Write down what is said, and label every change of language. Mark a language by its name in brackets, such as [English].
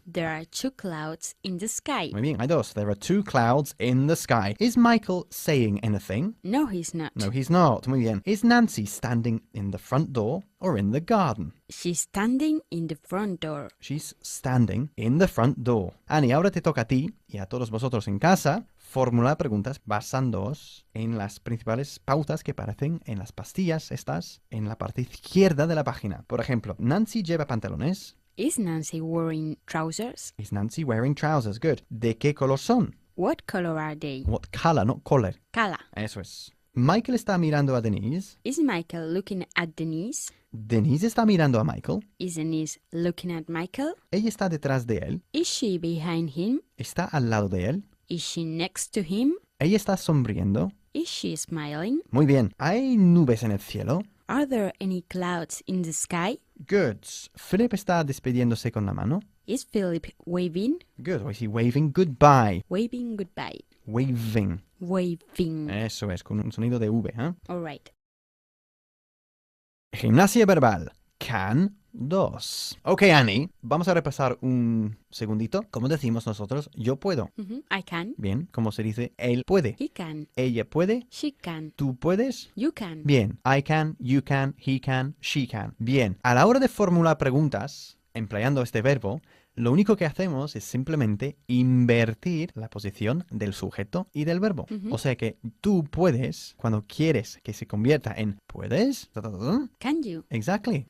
[English] There are 2 clouds in the sky. [Spanish] Muy bien, hay dos. [English] There are 2 clouds in the sky. Is Michael saying anything? No, he's not. No, he's not. [Spanish] Muy bien. [English] Is Nancy standing in the front door or in the garden? She's standing in the front door. She's standing in the front door. [Spanish] Annie, ahora te toca a ti y a todos vosotros en casa formular preguntas basándoos en las principales pautas que aparecen en las pastillas estas en la parte izquierda de la página. Por ejemplo, ¿Nancy lleva pantalones? [English] Is Nancy wearing trousers? Is Nancy wearing trousers? [Spanish] Good. ¿De qué color son? [English] What color are they? What color, not color. Color. [Spanish] Eso es. Michael está mirando a Denise. [English] Is Michael looking at Denise? [Spanish] Denise está mirando a Michael. [English] Is Denise looking at Michael? [Spanish] Ella está detrás de él. [English] Is she behind him? [Spanish] Está al lado de él. [English] Is she next to him? [Spanish] Ella está sonriendo. [English] Is she smiling? [Spanish] Muy bien. ¿Hay nubes en el cielo? [English] Are there any clouds in the sky? Good. [Spanish] Philip está despidiéndose con la mano. [English] Is Philip waving? Good. Or is he waving goodbye? Waving goodbye. Waving. Waving. [Spanish] Eso es, con un sonido de V. ¿Eh? [English] All right. [Spanish] Gimnasia verbal. Can 2. Ok, Annie, vamos a repasar un segundito. Como decimos nosotros, yo puedo. [English] I can. [Spanish] Bien, como se dice, él puede. [English] He can. [Spanish] Ella puede. [English] She can. [Spanish] ¿Tú puedes? [English] You can. Bien, I can, you can, he can, she can. [Spanish] Bien, a la hora de formular preguntas, empleando este verbo, lo único que hacemos es simplemente invertir la posición del sujeto y del verbo. O sea que tú puedes, cuando quieres que se convierta en ¿puedes? [English] Can you? Exactly,